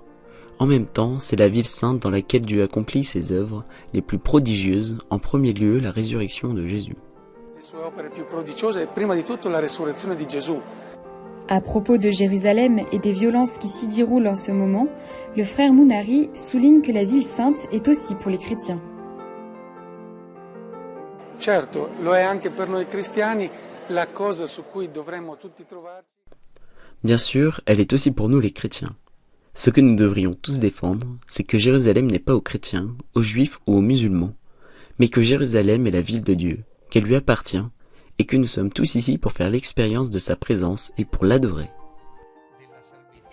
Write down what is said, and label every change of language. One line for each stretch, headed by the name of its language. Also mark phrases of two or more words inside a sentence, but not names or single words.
French: En même temps, c'est la ville sainte dans laquelle Dieu accomplit ses œuvres les plus prodigieuses, en premier lieu la résurrection de Jésus. À propos de Jérusalem et des violences qui s'y déroulent en ce moment, le frère Mounari souligne que la ville sainte est aussi pour les chrétiens.
Italian: Certo, lo è anche per noi cristiani, la cosa su cui dovremmo tutti trovarci.
French: Bien sûr, elle est aussi pour nous les chrétiens. Ce que nous devrions tous défendre, c'est que Jérusalem n'est pas aux chrétiens, aux juifs ou aux musulmans, mais que Jérusalem est la ville de Dieu, qu'elle lui appartient, et que nous sommes tous ici pour faire l'expérience de sa présence et pour l'adorer.